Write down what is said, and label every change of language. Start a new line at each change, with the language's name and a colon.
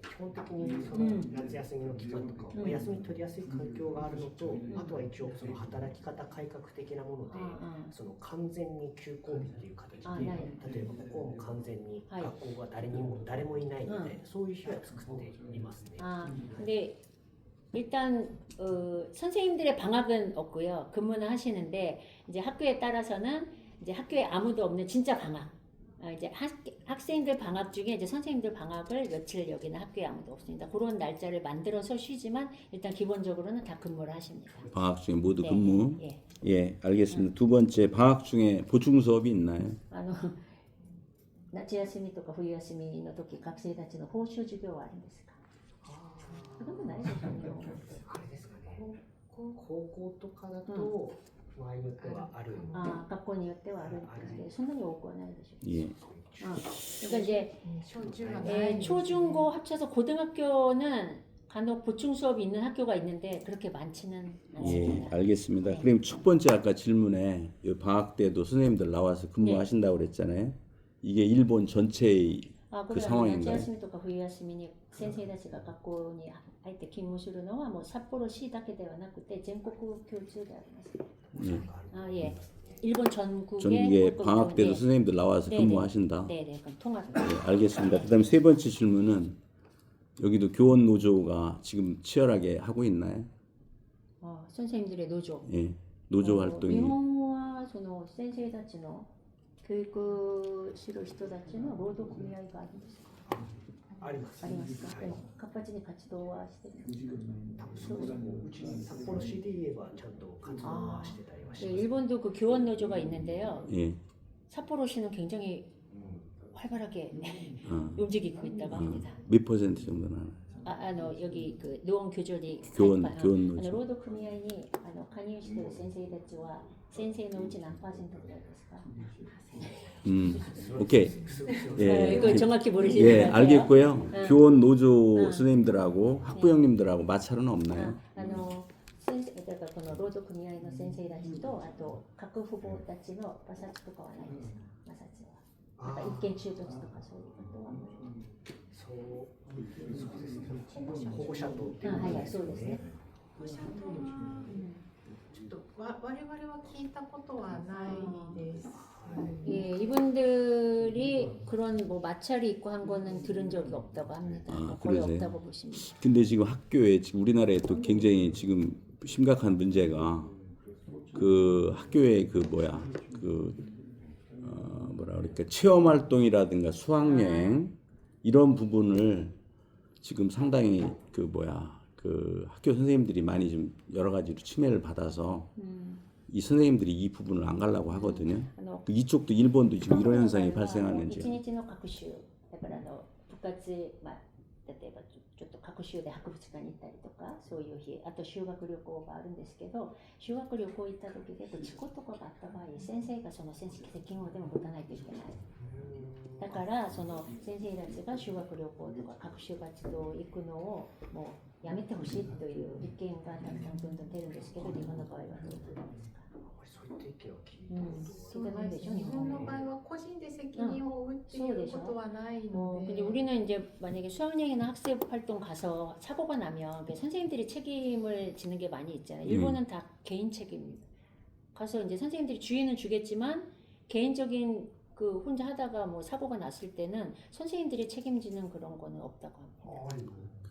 Japanese: 基本的にその夏休みの期間とかお休み取りやすい環境があるのと、あとは一応その働き方改革的なもので、その完全に休校日っていう形で、例えばここも完全に学校が誰もいないので、そういう日は作っていますね。
Korean: 근데 일단 선생님들의 방학은 없고요. 근무는 하시는데 이제 학교에 따라서는 이제 학교에 아무도 없는 진짜 방학. 이제 학생들 방학 중에 이제 선생님들 방학을 며칠 여기는 학교에 아무도 없습니다. 그런 날짜를 만들어서 쉬지만 일단 기본적으로는 다 근무를 하십니다. 방학 중에 모두 근무. 예, 알겠습니다. 두 번째, 방학 중에 보충 수업이 있나요?
Japanese: 夏休みとか冬休みの時学生たちの報酬授業はあるんですか？そんなことないでしょうね。あれですかね。高校とかだと場合によってはある。学校によってはあるんですけど、そんなに多くはないでしょう。
Korean: 예. 그러니까 이제 초중고 합쳐서 고등학교는 간혹 보충 수업이 있는 학교가 있는데 그렇게 많지는 않습니다. 예, 알겠습니다. 그럼 첫 번째 아까 질문에 방학 때도 선생님들 나와서 근무하신다고 그랬잖아요. 이게 일본 전체의 그 상황인가요?
Japanese: 夏休みとか冬休みに先生たちが学校に入って勤務するのはもう札幌市だけではなくて全国共通であります。
Korean: 예. 아 예. 일본 전국에 전국에 방학 때도 선생님들 나와서 네네. 근무하신다. 네네. 그럼 통합. 네, 알겠습니다. 그다음 세 번째 질문은 여기도 교원 노조가 지금 치열하게 하고 있나요? 선생님들의 노조. 예, 노조 활동이
Japanese: 日本はその先生たちの教育する人たちの労働組合があるんですか？ありますありますか？はい活発に活動はしてるんですか？そうですねうち札幌市で言えばちゃんと活動はしてたりはし
Korean: 네,
Japanese: ます
Korean: 일본도 그 교원 노조가 있는데요. 예, 삿포로시는 굉장히 활발하게 어, 움직이고 있다고 합니다. 몇 퍼센트 정도나 여기 그 노원 교조리 교원 노조 노조.
Japanese: 労働組合に加入している先生たちは先生のうち何パーセントぐらいですか？
Korean: 오케이. 예, 이거 정확히 모르시는 예, 것 같아요. 알겠고요. 교원 노조 응. 선생님들하고 학부 형님들하고 마찰은 없나요?
Japanese: 先生だからこの労働組合の先生たちとあと各父母たちの摩擦とかはないですか？摩擦は。なんか一見衝突とかそういうことは。そうですね保護者とっていうはいはいそうですね。保護者とはちょっと我々は聞いたことはないです。
Korean: 예, 이분들이 그런 뭐 마찰이 있고 한 거는 들은 적이 없다고 합니다. 아, 거의 그러세요? 없다고 보십니다. 근데 지금 학교에 지금 우리나라에 또 굉장히 지금 심각한 문제가 그 학교에 그 뭐야 그 뭐라 그럴까 체험 활동이라든가 수학여행 이런 부분을 지금 상당히 그 뭐야 그 학교 선생님들이 많이 좀 여러 가지로 침해를 받아서 이 선생님들이 이 부분을 안 가려고 하거든요. 그 이쪽도 일본도 지금 이런 현상이 발생하는지.
Japanese: 一日の学習だから部活まあ例えばちょっと学習で博物館に行ったりとかそういう日あと修学旅行があるんですけど修学旅行行った時で事故とかがあった場合先生がその責任をでも持たないといけない。だからその先生たちが修学旅行とか学習活動行くのをもうやめてほしいという意見がたくさんどんどん出るんですけど日本の場合はどうですか？そういった意見を聞い聞いてないでしょ日本の場合は個人で責任を負うっていうことはないので。
Korean: 근데 우리는 이제 만약에 수학여행이나 학습 활동 가서 사고가 나면 선생님들이 책임을 지는 게 많이 있잖아요. 일본은 다 개인 책임입니다. 가서 이제 선생님들이 주의는 주겠지만 개인적인 그 혼자 하다가 뭐 사고가 났을 때는 선생님들이 책임지는 그런 거는 없다고 합니다.